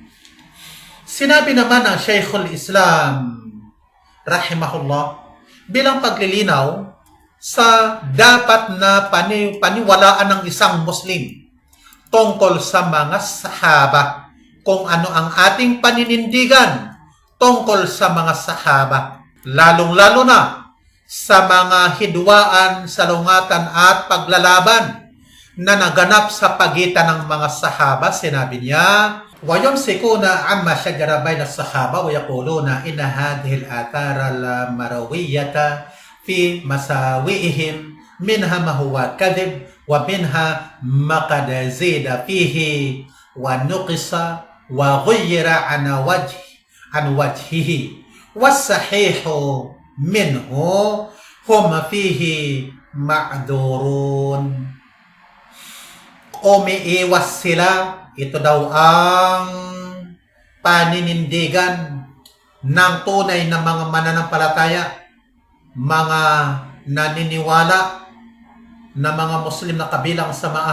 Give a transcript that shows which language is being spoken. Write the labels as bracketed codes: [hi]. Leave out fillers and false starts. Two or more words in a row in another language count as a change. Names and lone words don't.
[tl] Sinabi naman ng Shaykhul Islam, rahimahullah, bilang paglilinaw sa dapat na paniwalaan ng isang Muslim tungkol sa mga sahaba, kung ano ang ating paninindigan tungkol sa mga sahaba, lalong-lalo na sa mga hidwaan, salungatan at paglalaban na naganap sa pagitan ng mga sahaba. Sinabi niya, [ar] وَيُمْسِكُونَ عَمَّا شَجَرَ بَيْنَ الصَّحَابَةِ وَيَقُولُونَ إِنَّ هَذِهِ الْآثَارَ الْمَرْوِيَّةَ فِي مَسَاوِئِهِمْ مِنْهَا مَا هُوَ كَذِبٌ وَمِنْهَا مَا قَدْ زِيدَ فِيهِ وَنُقِصَ وَغُيِّرَ عَنْ وَجْهِهِ وَالصَّحِيحُ مِنْهُ هُمْ فِيهِ مَعْذُورُونَ. [tl] Umiiwas sila. Ito daw ang paninindigan ng tunay na mga mananampalataya, mga naniniwala na mga Muslim na kabilang sa mga